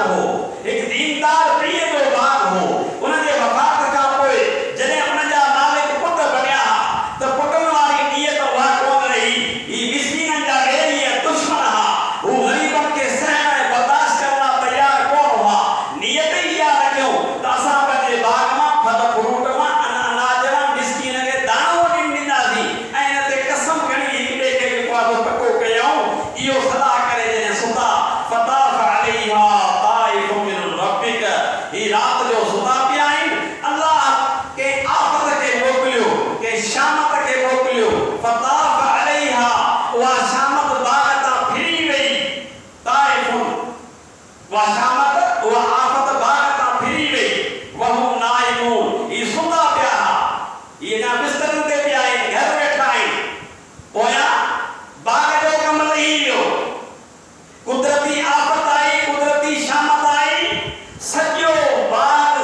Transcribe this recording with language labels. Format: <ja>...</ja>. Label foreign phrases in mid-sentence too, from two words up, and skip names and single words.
<sd>हो हिकु दीनदार पीउ जो बाग हो उनजे वफ़ात खां पोइ जॾहिं उनजा मालिक पुट बणिया त पुटनि वारी नियत उहा कोन रही ही मिस्कीननि जा ॾेरी दुश्मन हा हू ग़रीबनि खे सहण ऐं बर्दाश्त करण लाइ तयार कोन हुआ नियत ई इहा रखियो त असां पंहिंजे बाग मां फल फ्रूट मां अनाज मां मिस्कीन खे दाणो ॾींदासीं ऐं हिन ते कसम खणी हिक ॿिए खे वादो पको कयऊं। इहो सलाह करे जॾहिं सुता</sd> <ar>فطاف عليها طائف من ربك</ar> <sd>ही राति जो सुता पिया आहिनि अलाह के आफ़त खे मोकिलियो के शामत खे मोकिलियो</sd> <ar>فطاف عليها</ar> <sd>उहा शामत बाग तां फिरी वई ताइफ़ुन उहा शामत उहा आफ़त बाग तां फिरी वई</sd> <ar>وهم نائمون</ar> <sd>ही सुता पिया इहे ना बिस्तरनि ते पिया आहिनि घर वेठा आहिनि पोयां बाग जो कमु लही वियो कुदरती आफ़त आई कुदरती शामत आई सॼो बाग</sd>